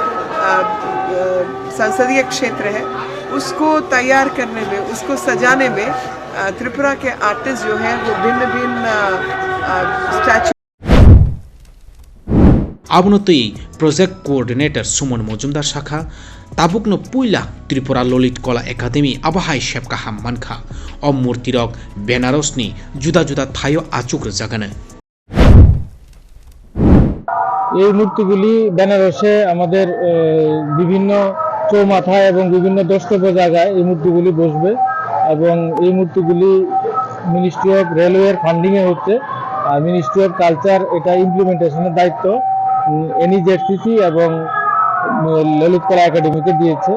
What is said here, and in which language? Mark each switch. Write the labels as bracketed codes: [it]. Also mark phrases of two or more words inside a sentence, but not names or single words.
[hi] संसदीय क्षेत्र है, उसको तैयार करने में, उसको सजाने में त्रिपुरा के आर्टिस्ट जो हैं वो भिन्न भिन्न स्टैचू। [trp] आबुनतै [en] project coordinator [trp] सुमन मजुमदार शाखा ताबुकनो पुइला त्रिपुरा ललित कला एकाडेमी आबहाई शेपका हाम मानखा अ मूर्तिरक बेनारसनी जुदा जुदा थायो आचुक जागानो [bn] এই মূর্তিগুলি বেনারসে আমাদের বিভিন্ন চৌমাথায় এবং বিভিন্ন দ্রষ্টব্য জায়গায় এই মূর্তিগুলি বসবে এবং এই মূর্তিগুলি [en] ministry of railway [bn] ফান্ডিংয়ে হচ্ছে আর [en] ministry of culture [bn] এটা ইমপ্লিমেন্টেশনের দায়িত্ব এনইজেডসিসি এবং ললিত কলা একাডেমিকে দিয়েছে।